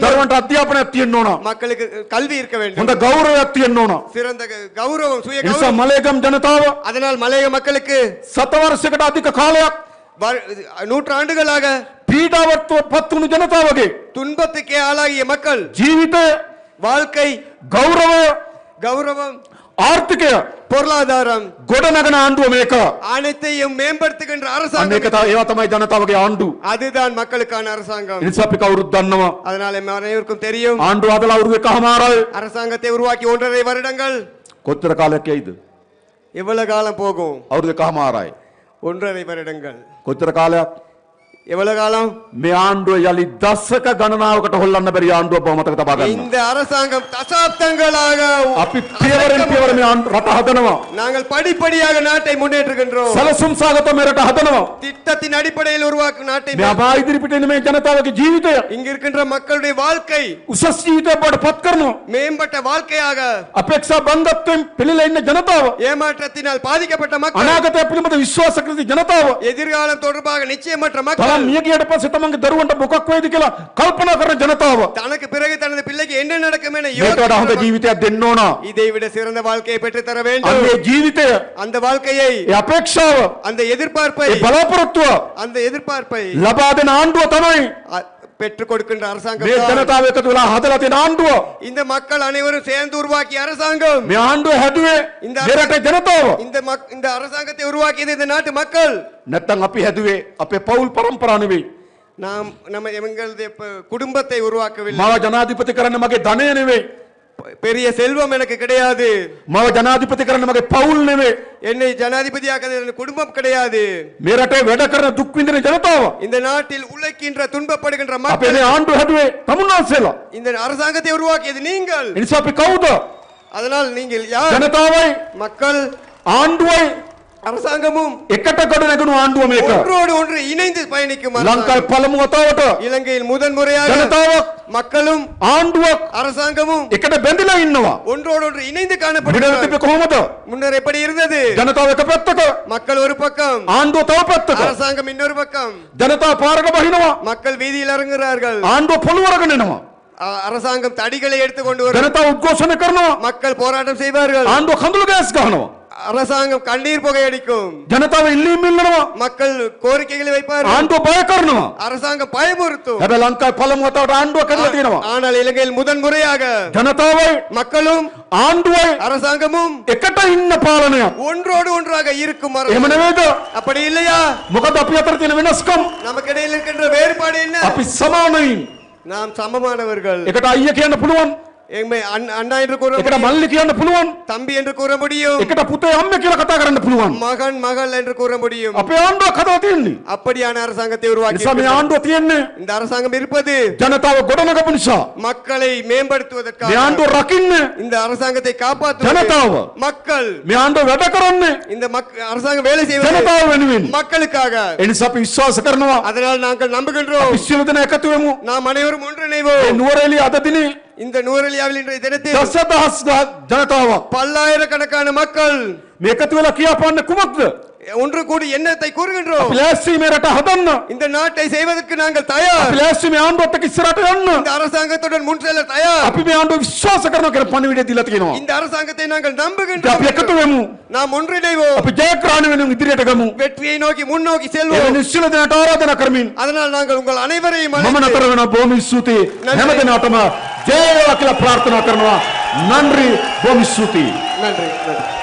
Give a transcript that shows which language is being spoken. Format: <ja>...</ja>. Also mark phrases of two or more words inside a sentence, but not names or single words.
<si>දරුවන්ට අධ්‍යාපනයක් තියෙන්න ඕන.</si> <ta>மக்களுக்கு கல்வி இருக்க வேண்டும்.</ta> <si>හොඳ ගෞරවයක් තියෙන්න ඕන.</si> <ta>சிறந்த கௌரவம் சுய</ta> <si>ඒ නිසා</si> <ta>கௌரவம்.</ta> <si>මලේගම් ජනතාව</si> <ta>அதனால் மலைய மக்களுக்கு</ta> <si>සතවර්ෂයකට අධික කාලයක්</si> <ta>நூற்றாண்டுகளாக</ta> <si>පීඩාවට පත් වුණු ජනතාවගේ</si> <ta>துன்பத்துக்கே ஆளாகிய மக்கள்</ta> <si>ජීවිතය,</si> <ta>வாழ்க்கை,</ta> <si>ගෞරවය,</si> <ta>கௌரவம்,</ta> <si>ආර්ථිකය</si> <ta>பொருளாதாரம்</ta> <si>ගොඩනගන ආණ්ඩුව මේක.</si> <ta>அனைத்தையும் மேம்படுத்துகின்ற</ta> <si>අන්න</si> <ta>அரசாங்கம்.</ta> <si>ඒක තමයි ඒවා තමයි ජනතාවගේ ආණ්ඩු.</si> <ta>அதுதான் மக்களுக்கான அரசாங்கம்.</ta> <si>ඒ නිසා අපි කවුරුත් දන්නවා</si> <ta>அதனால அனைவருக்கும் தெரியும்.</ta> <si>ආණ්ඩුව හදලා අවුරුදු එකමාරයි.</si> <ta>அரசாங்கத்தை உருவாக்கி 1.5 வருடங்கள்.</ta> <si>කොච්චර කාලයක් යයිද?</si> <ta>எவ்வளவு காலம் போகும்?</ta> <si>අවුරුදු එකමාරයි.</si> <ta>1.5 வருடங்கள்.</ta> <si>කොච්චර කාලයක්?</si> <ta>எவ்வளவு காலம்?</ta> <si>මේ ආණ්ඩුව යලි දශක ගණනාවකට හොල්ලන්න බැරි ආණ්ඩුවක් බව මතක තබා ගන්න.</si> <ta>இந்த அரசாங்கம் தசாப்தங்களாக</ta> <si>අපි පියවරෙන් පියවර මේ රට හදනවා.</si> <ta>நாங்கள் படிப்படியாக நாட்டை முன்னேற்றுகின்றோம்.</ta> <si>සැලසුම් සාගත මේ රට හදනවා.</si> <ta>திட்டத்தின் அடிப்படையில் உருவாக்கும் நாட்டை</ta> <si>මේ අබා ඉදිරිපිට එන මේ ජනතාවගේ ජීවිතය</si> <ta>இங்க இருக்கின்ற மக்களுடைய வாழ்க்கை</ta> <si>උසස් ජීවිතයක් බවට පත් කරනවා.</si> <ta>மேம்பட்ட வாழ்க்கையாக</ta> <si>අපේක්ෂා බංගත්වයෙන් පිළිලා ඉන්න ජනතාව,</si> <ta>ஏமாற்றத்தினால் பாதிக்கப்பட்ட மக்கள்,</ta> <si>අනාගතය පිළිබඳ විශ්වාස කරන ජනතාව,</si> <ta>எதிர்காலம் தொடர்பாக நிச்சயமற்ற</ta> <si>තරම්</si> <ta>மக்கள்,</ta> <si>මිය ගියට පස්සේ තමන්ගේ දරුවන්ට මොකක් වෙයිද කියලා කල්පනා කරන ජනතාව</si> <ta>தனக்கு பிறகு தனது பிள்ளைக்கு என்ன நடக்கும் என</ta> <si>මේකට වඩා හොඳ</si> <ta>யோசிக்கிற</ta> <si>ජීවිතයක් දෙන්න ඕන.</si> <ta>இதை விட சிறந்த வாழ்க்கையை பெற்று தர வேண்டும்.</ta> <si>අන්නේ ජීවිතය,</si> <ta>அந்த வாழ்க்கையை,</ta> <si>ඒ අපේක්ෂාව,</si> <ta>அந்த எதிர்பார்ப்பை,</ta> <si>ඒ බලාපොරොත්තුව</si> <ta>அந்த எதிர்பார்ப்பை</ta> <si>ලබා දෙන ආණ්ඩුව තමයි</si> <ta>பெற்றுக் கொடுக்கின்ற அரசாங்கம்</ta> <si>මේ</si> <ta>தான்.</ta> <si>ජනතාව එකතු වෙලා හදලා තියෙන ආණ්ඩුව.</si> <ta>இந்த மக்கள் அனைவரும் சேர்ந்து உருவாக்கிய அரசாங்கம்.</ta> <si>මේ ආණ්ඩුව හැදුවේ</si> <ta>இந்த</ta> <si>මේ රටේ ජනතාව.</si> <ta>இந்த அரசாங்கத்தை உருவாக்கியது இந்த நாட்டு மக்கள்.</ta> <si>නැත්තම් අපි හැදුවේ අපේ පෞල් පරම්පරා නෙවෙයි.</si> <ta>நாம் நம்ம எங்களுடைய குடும்பத்தை உருவாக்கவில்லை.</ta> <si>මාව ජනාධිපති කරන්න මගේ ධනය නෙවෙයි.</si> <ta>பெரிய செல்வம் எனக்கு கிடையாது.</ta> <si>මාව ජනාධිපති කරන්න මගේ පෞල් නෙවෙයි.</si> <ta>என்னை ஜனாதிபதியாக்க என் குடும்பம் கிடையாது.</ta> <si>මේ රටේ වැඩ කරන දුක් විඳින ජනතාව.</si> <ta>இந்த நாட்டில் உழைக்கின்ற துன்பப்படுகின்ற</ta> <si>අපේ</si> <ta>மக்கள்.</ta> <si>මේ ආණ්ඩුව හැදුවේ තමුන්නාන්සේලා.</si> <ta>இந்த அரசாங்கத்தை உருவாக்கியது நீங்கள்.</ta> <si>ඒ නිසා අපි කවුද?</si> <ta>அதனால் நீங்கள் யார்?</ta> <si>ජනතාවයි</si> <ta>மக்கள்,</ta> <si>ආණ්ඩුවයි</si> <ta>அரசாங்கமும்</ta> <si>එකට ගොඩ නැගුණු ආණ්ඩුව මේක.</si> <ta>ஒன்றோடு ஒன்று இணைந்து பயணிக்கும்</ta> <si>ලංකාවේ</si> <ta>அரசாங்கம்.</ta> <si>පළමු වතාවට</si> <ta>இலங்கையில் முதன்முறையாக</ta> <si>ජනතාවක්,</si> <ta>மக்களும்</ta> <si>ආණ්ඩුවක්</si> <ta>அரசாங்கமும்</ta> <si>එකට බැඳිලා ඉන්නවා.</si> <ta>ஒன்றோடு ஒன்று இணைந்து</ta> <si>විඩල</si> <ta>காணப்படுகிறது.</ta> <si>තිබ්බේ කොහොමද?</si> <ta>முன்னர் எப்படி இருந்தது?</ta> <si>ජනතාව එක පැත්තක,</si> <ta>மக்கள் ஒரு பக்கம்,</ta> <si>ආණ්ඩුව තව පැත්තක.</si> <ta>அரசாங்கம் இன்னொரு பக்கம்.</ta> <si>ජනතාව පාරට බහිනවා,</si> <ta>மக்கள் வீதியில் இறங்குகிறார்கள்.</ta> <si>ආණ්ඩුව පොළොව අරගෙන එනවා.</si> <ta>அரசாங்கம் தடிகளை எடுத்துக்கொண்டு வரும்.</ta> <si>ජනතාව උද්ඝෝෂණ කරනවා,</si> <ta>மக்கள் போராட்டம் செய்வார்கள்.</ta> <si>ආණ්ඩුව කඳුළු ගෑස් ගහනවා.</si> <ta>அரசாங்கம் கண்ணீர் புகையடிக்கும்.</ta> <si>ජනතාව ඉල්ලීම් ඉල්ලනවා,</si> <ta>மக்கள் கோரிக்கைகளை வைப்பார்கள்.</ta> <si>ආණ්ඩුව බය කරනවා.</si> <ta>அரசாங்கம் பயமுறுத்தும்.</ta> <si>හැබැයි ලංකාවේ පළමු වතාවට ආණ්ඩුවක් හැදලා තියෙනවා.</si> <ta>ஆனால் இலங்கையில் முதன்முறையாக</ta> <si>ජනතාවයි</si> <ta>மக்களும்</ta> <si>ආණ්ඩුවයි</si> <ta>அரசாங்கமும்</ta> <si>එකට ඉන්න පාලනයක්.</si> <ta>ஒன்றோடு ஒன்றாக இருக்கும்</ta> <si>එහෙම</si> <ta>அரசாங்கம்.</ta> <si>නෙවෙයිද?</si> <ta>அப்படி இல்லையா?</ta> <si>මොකද අපි අතර තියෙන වෙනස්කම්?</si> <ta>நமக்கு இடையில் இருக்கின்ற வேறுபாடு என்ன?</ta> <si>අපි සමානයින්.</si> <ta>நாம் சமமானவர்கள்.</ta> <si>එකට අයියා කියන්න පුළුවන්,</si> <ta>எம்மை அண்ணா என்று கூற</ta> <si>එකට</si> <ta>முடியும்.</ta> <si>මල්ලි කියන්න පුළුවන්,</si> <ta>தம்பி என்று கூற முடியும்.</ta> <si>එකට පුතේ අම්මේ කියලා කතා කරන්න පුළුවන්.</si> <ta>மகன் மகள் என்று கூற முடியும்.</ta> <si>අපේ ආණ්ඩුවක් හදලා තියෙන්නේ.</si> <ta>அப்படியான அரசாங்கத்தை உருவாக்கி</ta> <si>නිසා මේ ආණ්ඩුව තියෙන්නේ</si> <ta>இந்த அரசாங்கம் இருப்பது</ta> <si>ජනතාව ගොඩනගපු නිසා.</si> <ta>மக்களை மேம்படுத்துவதற்காக.</ta> <si>මේ ආණ්ඩුව රකින්නේ</si> <ta>இந்த அரசாங்கத்தை காப்பாற்றுவது</ta> <si>ஜனதாவ.</si> <ta>மக்கள்.</ta> <si>මේ ආණ්ඩුව වැඩ කරන්නේ</si> <ta>இந்த அரசாங்கம் வேலை செய்வது</ta> <si>ජනතාව වෙනුවෙන්.</si> <ta>மக்களுக்காக.</ta> <si>ඒ නිසා අපි විශ්වාස කරනවා</si> <ta>அதனால் நாங்கள் நம்புகின்றோம்.</ta> <si>අපි සියලු දෙනා එකතු වෙමු.</si> <ta>நாம் அனைவரும்</ta> <si>මේ</si> <ta>ஒன்றிணைவோம்.</ta> <si>නුවරඑළිය අද දිනේ</si> <ta>இந்த நூறலியாவில் இன்றைய தினத்தில்</ta> <si>දසදහස් ජනතාවක්</si> <ta>பல்லாயிரக்கணக்கான மக்கள்</ta> <si>මේ එකතු වෙලා කියාපාන්නේ කුමක්ද?</si> <ta>ஒன்று கூடி எண்ணத்தை கூறுகின்றோம்.</ta> <si>අපි ලෑස්ති මේ රට හදන්න.</si> <ta>இந்த நாட்டை செய்வதற்கு நாங்கள்</ta> <si>අපි</si> <ta>தயார்.</ta> <si>ලෑස්ති මේ ආණ්ඩුවත් එක්ක ඉස්සරහට යන්න.</si> <ta>இந்த அரசாங்கத்துடன் முன் செல்ல தயார்.</ta> <si>අපි මේ ආණ්ඩුව විශ්වාස කරනවා කියලා පණිවිඩය දීලා තියෙනවා.</si> <ta>இந்த அரசாங்கத்தை நாங்கள்</ta> <si>අපි</si> <ta>நம்புகின்றோம்.</ta> <si>එකතු වෙමු.</si> <ta>நாம் ஒன்றிணைவோம்.</ta> <si>අපි ජයග්‍රහණ වෙනුවෙන් ඉදිරියට ගමු.</si> <ta>வெற்றியை நோக்கி முன்னோக்கி</ta> <si>ඒ</si> <ta>செல்வோம்.</ta> <si>නිශ්චල දෙනාට ආරාධනා කරමින්</si> <ta>அதனால் நாங்கள் உங்கள் அனைவரையும்</ta> <si>මම</si> <ta>அழைத்து</ta> <si>නතර වෙනවා. බොහොම ස්තුතියි නන්දි. හැම දිනකටම ජය වේවා කියලා ප්‍රාර්ථනා කරනවා. නන්රි බොහොම ස්තුතියි.</si> <ta>நன்றி நன்றி.</ta>